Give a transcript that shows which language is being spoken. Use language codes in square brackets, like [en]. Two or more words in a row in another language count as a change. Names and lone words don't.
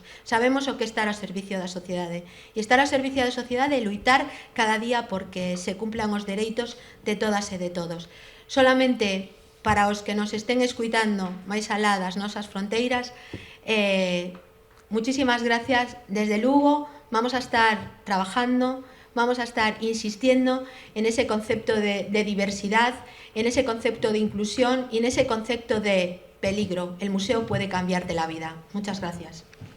[gl] Sabemos o que estar ao servicio da sociedade. E estar ao servicio da sociedade é luitar cada día porque se cumplan os dereitos de todas e de todos. Solamente para os que nos estén escuitando máis alá das nosas fronteiras, [es] muchísimas gracias. Desde Lugo vamos a estar trabajando, vamos a estar insistiendo en ese concepto de diversidad, en ese concepto de inclusión y en ese concepto de peligro. El museo puede cambiarte la vida. Muchas gracias.